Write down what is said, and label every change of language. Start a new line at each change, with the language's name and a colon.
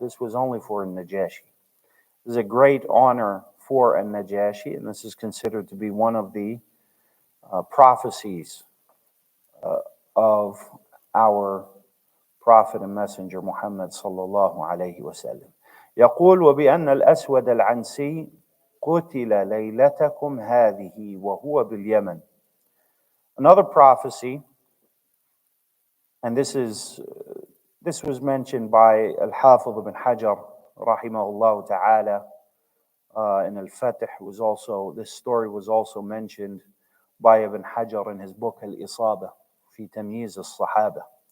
English: This was only for Najashi. This is a great honor for a Najashi, and this is considered to be one of the prophecies of our Prophet and Messenger Muhammad sallallahu alayhi wa sallam.
Arabic: يقول وبأن الأسود العنسي قتل ليلتكم هذه وهو باليمن.
English: Another prophecy, and this was mentioned by Al-Hafiz ibn Hajar rahimahullah ta'ala in Al-Fatih. This story was also mentioned by Ibn Hajar in his book Al-Isaba fi Tamyiz al-Sahaba.